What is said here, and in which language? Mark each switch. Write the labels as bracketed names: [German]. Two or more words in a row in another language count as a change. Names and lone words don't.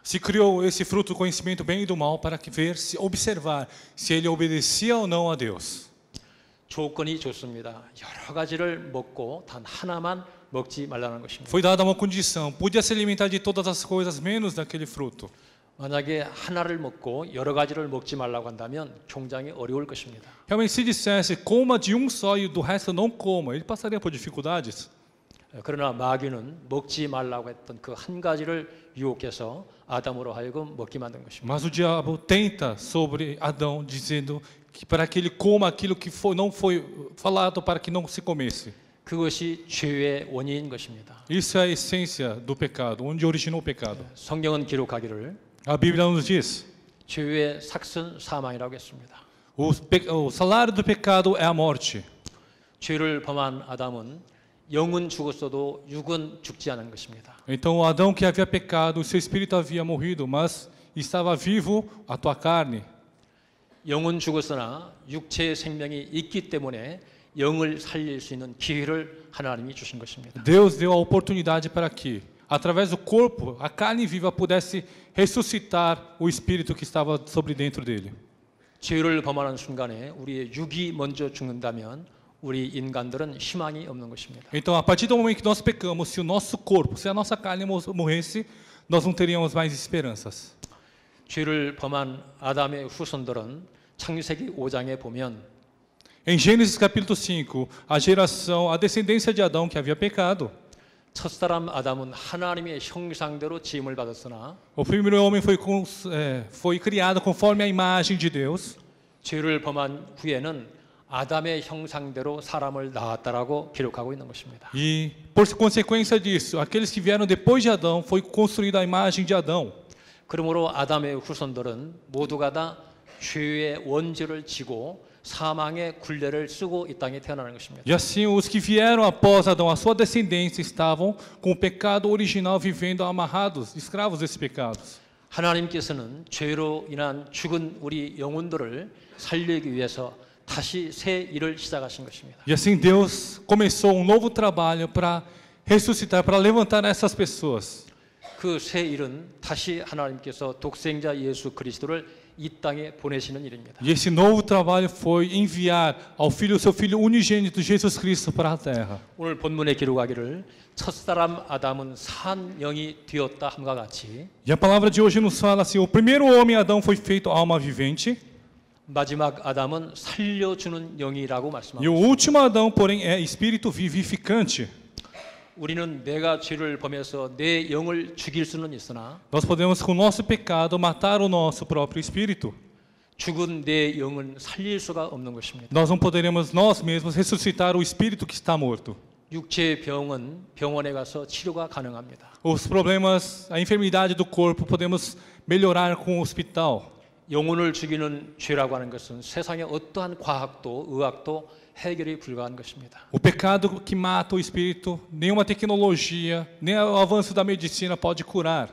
[Portuguese] Se criou esse fruto do conhecimento do bem e do mal para observar se ele obedecia ou não a Deus. [Korean] 조건이 좋습니다. 여러 가지를 먹고 단 하나만 먹지 말라는 것입니다. [Portuguese] Foi dada uma condição, podia se alimentar de todas as coisas menos daquele fruto. [Korean] 만약에 하나를 먹고 여러 가지를 먹지 말라고 한다면 굉장히 어려울 것입니다. [Portuguese] Realmente se dissesse coma de um só e do resto não coma, ele passaria por dificuldades. [Korean] 그러나 마귀는 먹지 말라고 했던 그 한 가지를 유혹해서 아담으로 하여금 먹게 만든 것입니다. [Portuguese] Mas o diabo tenta sobre Adão dizendo que para que ele coma aquilo que não foi falado para que não se comesse. [Korean] 그것이 죄의 원인인 것입니다. [Portuguese] Isso é a essência do pecado, onde originou o pecado. [Korean] 성경은 기록하기를 [Portuguese] A Bíblia nos diz: [Korean] 죄의 삭은 사망이라고 했습니다. [Portuguese] o salário do pecado é a morte. [Korean] 죄를 범한 아담은 영은 죽었어도 육은 죽지 않은 것입니다. [Portuguese] Então Adão que havia pecado, o seu espírito havia morrido, mas estava vivo a tua carne. [Korean] 영은 죽었으나 육체의 생명이 있기 때문에 영을 살릴 수 있는 기회를 하나님이 주신 것입니다. [Portuguese] Deus deu a oportunidade para que, através do corpo, a carne viva pudesse ressuscitar o espírito que estava sobre dentro dele. [Korean] 죄를 범하는 순간에 우리의 육이 먼저 죽는다면 우리 인간들은 희망이 없는 것입니다. [Portuguese] Então, a partir do momento que nós pecamos, se o nosso corpo, se a nossa carne morresse, nós não teríamos mais esperanças. [Korean] 죄를 범한 아담의 후손들은 창세기 5장에 보면 [Portuguese] Em Gênesis capítulo 5, a descendência de Adão que havia pecado, [Korean] 첫사람 아담은 하나님의 형상대로 지음을 받았으나 [Portuguese] O primeiro homem foi criado conforme a imagem de Deus. [Korean] 죄를 범한 후에는 아담의 형상대로 사람을 낳았다라고 기록하고 있는 것입니다. [Portuguese] E, por consequência disso, aqueles que vieram depois de Adão foi construída a imagem de Adão. [Korean] 그러므로 아담의 후손들은 모두가 다 죄의 원죄를 지고 사망의 굴레를 쓰고 이 땅에 태어나는 것입니다. [Portuguese] E assim, os que vieram após Adão, a sua descendência, estavam com o pecado original vivendo amarrados, escravos desses pecados. [Korean] 하나님께서는 죄로 인한 죽은 우리 영혼들을 살리기 위해서 다시 새 일을 시작하신 것입니다. [Portuguese] E assim, Deus começou um novo trabalho para ressuscitar, para levantar essas pessoas. [Korean] 그 새 일은 다시 하나님께서 독생자 예수 그리스도를 이 땅에 보내시는 일입니다. [Portuguese] E esse novo trabalho foi enviar ao filho, seu filho unigênito Jesus Cristo para a terra. [Korean] 오늘 본문에 기록하기를 첫사람 아담은 산 영이 되었다 함과 같이 [Portuguese] E a palavra de hoje nos fala assim: o primeiro homem Adão foi feito alma vivente, [Korean] 마지막 아담은 살려주는 영이라고 [Portuguese] e o [Korean] 말씀합니다. [Portuguese] último Adão, porém, é espírito vivificante. [Korean] 우리는 내가 죄를 범해서 내 영을 죽일 수는 있으나 [Portuguese] Nós podemos, com o nosso pecado, matar o nosso próprio espírito. [Korean] 죽은 내 영은 살릴 수가 없는 것입니다. [Portuguese] Nós não poderemos nós mesmos ressuscitar o espírito que está morto. [Korean] 육체의 병은 병원에 가서 치료가 가능합니다. [Portuguese] Os problemas, a enfermidade do corpo, podemos melhorar com o hospital. [Korean] 영혼을 죽이는 죄라고 하는 것은 세상의 어떠한 과학도 의학도 해결이 불가한 것입니다. [Portuguese] O pecado que mata o espírito, nenhuma tecnologia, nem o avanço da medicina pode curar.